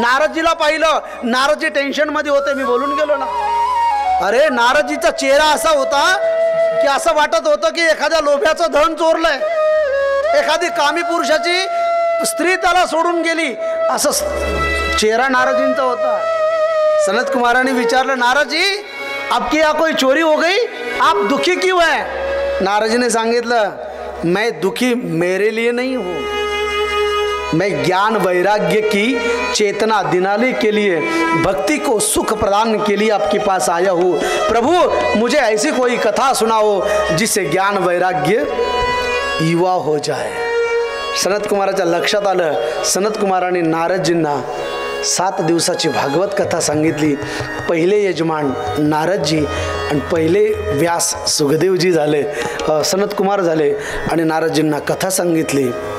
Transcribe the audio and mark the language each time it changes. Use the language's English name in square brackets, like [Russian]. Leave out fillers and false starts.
[Marathi] नारदजीला पाहिलं, नारदजी टेन्शन मध्ये होते. मी बोलून गेलो ना. अरे नारदजीचा चेहरा असा होता की असं वाटत होतं की एखाद्या लोभ्याचं धन चोरलंय, एखादी कामी पुरुषाची स्त्री त्याला सोडून गेली, असं चेहरा नारदजींचा होता. सनत कुमारांनी विचारलं, [Hindi] नारदजी आपकी यहाँ कोई चोरी हो गई, आप दुखी क्यों है? नारदजी ने सांगितलं, मैं दुखी मेरे लिए नहीं हूँ, मैं ज्ञान वैराग्य की चेतना दिलाने के लिए, भक्ति को सुख प्रदान के लिए आपके पास आया हूँ. प्रभु मुझे ऐसी कोई कथा सुनाओ जिससे ज्ञान वैराग्य युवा हो जाए. [Marathi] सनत कुमाराच्या लक्षात आलं. सनत कुमारांनी नारदजींना 7 दिवसाची भागवत कथा सांगितली. पहिले यजमान नारदजी आणि पहिले व्यास सुखदेवजी झाले, सनत कुमार झाले आणि नारदजींना कथा सांगितली.